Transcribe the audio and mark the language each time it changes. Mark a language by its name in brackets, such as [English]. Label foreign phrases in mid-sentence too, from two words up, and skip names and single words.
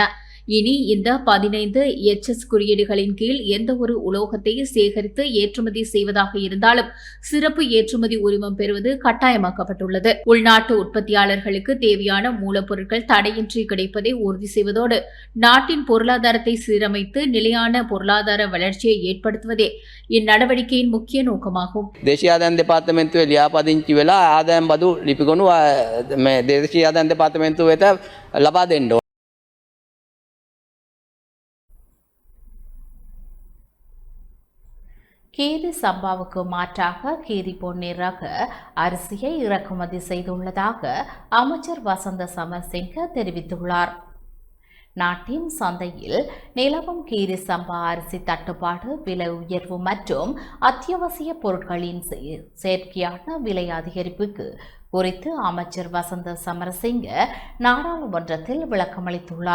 [Tamil] இனி இந்த 15 HS குறியீடுகளின் கீழ் எந்த ஒரு உலோகத்தை சேகரித்து ஏற்றுமதி செய்வதாக இருந்தாலும் சிறப்பு ஏற்றுமதி உரிமம் பெறுவது கட்டாயமாக்கப்பட்டுள்ளது. உள்நாட்டு உற்பத்தியாளர்களுக்கு தேவையான மூலப்பொருட்கள் தடையின்றி கிடைப்பதை உறுதி செய்வதோடு நாட்டின் பொருளாதாரத்தை சீரமைத்து நிலையான பொருளாதார வளர்ச்சியை ஏற்படுத்துவதே இந்நடவடிக்கையின் முக்கிய நோக்கமாகும். [Sinhala] දේශීය ආදායම් දෙපාර්තමේන්තුවේ ලියාපදිංචි වෙලා ආදායම් බදු ලිපිගොනු දේශීය ආදායම් දෙපාර්තමේන්තුව වෙත ලබා දෙන්න ඕන. [Tamil] கீரி சம்பாவுக்கு மாற்றாக கீரி பொன்னி ரக அரிசியை இறக்குமதி செய்துள்ளதாக அமைச்சர் வசந்த சமரசிங்க தெரிவித்துள்ளார். நாட்டின் சந்தையில் நிலவும் கீரி சம்பா அரிசி தட்டுப்பாடு, விலை உயர்வு மற்றும் அத்தியாவசிய பொருட்களின் செயற்கையான விலை அதிகரிப்புக்கு குறித்து அமைச்சர் வசந்த சமரசிங்க நாடாளுமன்றத்தில் விளக்கமளித்துள்ளார்.